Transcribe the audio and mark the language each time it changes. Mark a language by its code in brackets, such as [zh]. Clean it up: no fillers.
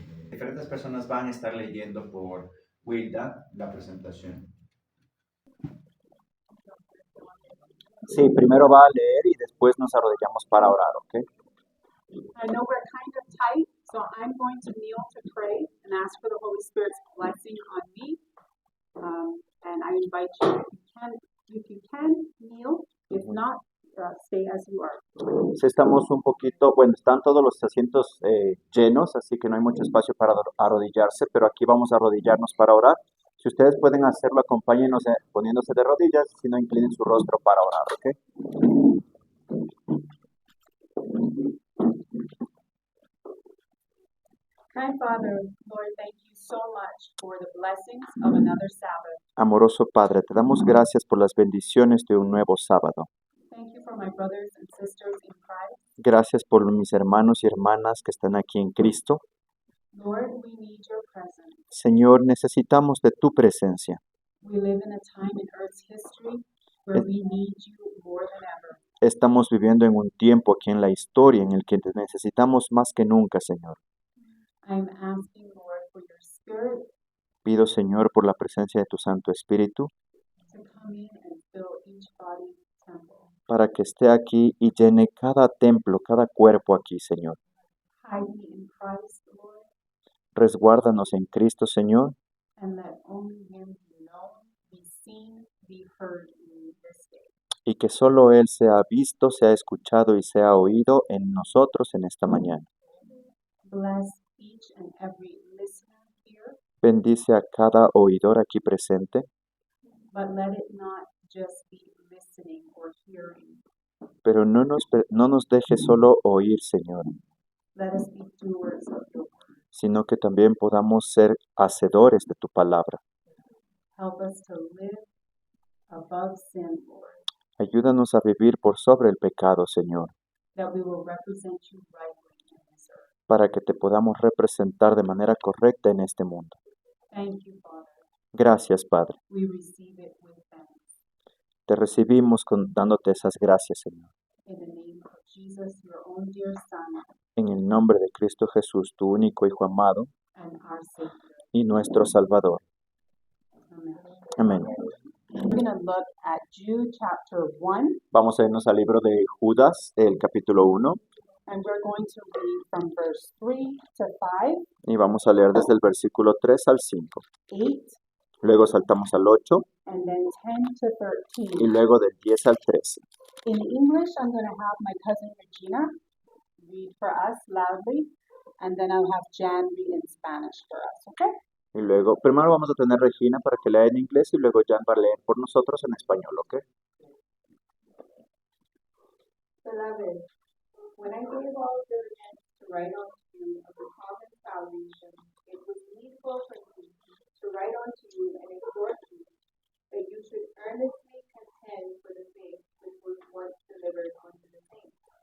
[es] Diferentes personas van a estar leyendo por Wilda la presentación. Sí, primero va a leer y después nos arrodillamos para orar, ¿ok? [en] I know we're kind of tight, so I'm going to kneel to pray and ask for the Holy Spirit's blessing on me. And I invite you, if you can, kneel. If not, stay as you are. [es] Sí, estamos un poquito, bueno, están todos los asientos llenos, así que no hay mucho espacio para arrodillarse, pero aquí vamos a arrodillarnos para orar. Si ustedes pueden hacerlo, acompáñenos poniéndose de rodillas, si no, inclinen su rostro para orar, ¿ok? [en] Kind Father, Lord, thank you so much for the blessings of another Sabbath. [es] Amoroso Padre, te damos gracias por las bendiciones de un nuevo sábado. [en] Thank you for my brothers and sisters in Christ. [es] Gracias por mis hermanos y hermanas que están aquí en Cristo. [en] Lord, we need your presence. [es] Señor, necesitamos de tu presencia. [en] We live in a time in Earth's history where we need you more than ever. [es] Estamos viviendo en un tiempo aquí en la historia en el que te necesitamos más que nunca, Señor. [en] I'm asking, Lord, for your Spirit [es] Pido, Señor, por la presencia de tu Santo Espíritu, [en] to come in and fill each body temple. [es] para que esté aquí y llene cada templo, cada cuerpo aquí, Señor. [en] Hide me in Christ, Lord, [es] Resguárdanos en Cristo, Señor, [en] and let only him be known, be seen, be heard in this day. [es] y que solo Él sea visto, sea escuchado y sea oído en nosotros en esta mañana. [en] Bless each and every listener here, [es] Bendice a cada oidor aquí presente, [en] but let it not just be listening or hearing. [es] pero no nos deje solo oír, Señor, [en] Let us be doers of your word. [es] sino que también podamos ser hacedores de tu palabra. [en] Help us to live above sin, Lord, [es] Ayúdanos a vivir por sobre el pecado, Señor, [en] that we will represent you rightly in this earth. [es] para que te podamos representar de manera correcta en este mundo. [en] Thank you, Father. [es] Gracias, Padre. [en] We receive it with thanks. [es] Te recibimos dándote esas gracias, Señor. [en] In the name of Jesus, your own dear Son, [es] En el nombre de Cristo Jesús, tu único Hijo amado [en] and our Savior. [es] y nuestro Salvador. [en] Amen. [es] Amén. [en] We're going to look at Jude chapter 1, [es] Vamos a irnos al libro de Judas, el capítulo 1, [en] and we're going to read from verse 3 to 5, [es] y vamos a leer desde el versículo 3 al 5. [en] 8, [es] Luego saltamos al 8 [en] and then 10 to [es] y [en] 13. [es] luego del 10 al 13. [en] In English, I'm going to have my cousin Regina read for us loudly, and then I'll have Jan read in Spanish for us, okay? [es] Y luego, primero vamos a tener Regina para que lea en inglés y luego Jan va a leer por nosotros en español, ¿ok? [en] Beloved, when I gave all diligence to write unto you of the common salvation, it was needful for me to write unto you and exhort you that you should earnestly contend for the faith which was once delivered unto the saints.